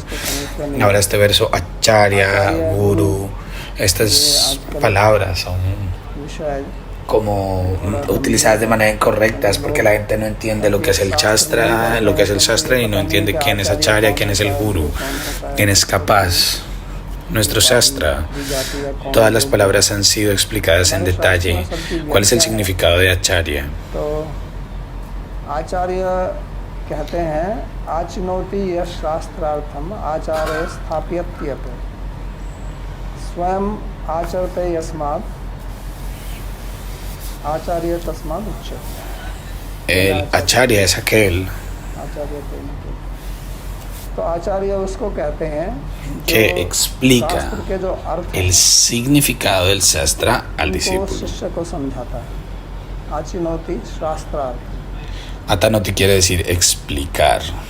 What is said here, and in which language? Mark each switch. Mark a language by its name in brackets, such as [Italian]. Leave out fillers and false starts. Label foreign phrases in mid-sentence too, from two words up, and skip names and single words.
[Spanish] Ahora este verso Acharya, Guru, estas palabras son como utilizadas de manera incorrecta, porque la gente no entiende lo que es el Shastra, y no entiende quién es Acharya, quién es el Guru, quién es capaz. Nuestro Shastra, todas las palabras han sido explicadas en detalle. ¿Cuál es el significado de Acharya? [Sanskrit] Acharya [Hindi] कहते हैं [Sanskrit] आचनोति यश शास्त्रार्थम आचार्य स्थाप्यत्यप स्वयं आचरते यस्मात् आचार्य तस्मात् उच्यते. [Spanish] El Acharya es aquel que explica el significado del Shastra al discípulo. Atanoti quiere decir explicar.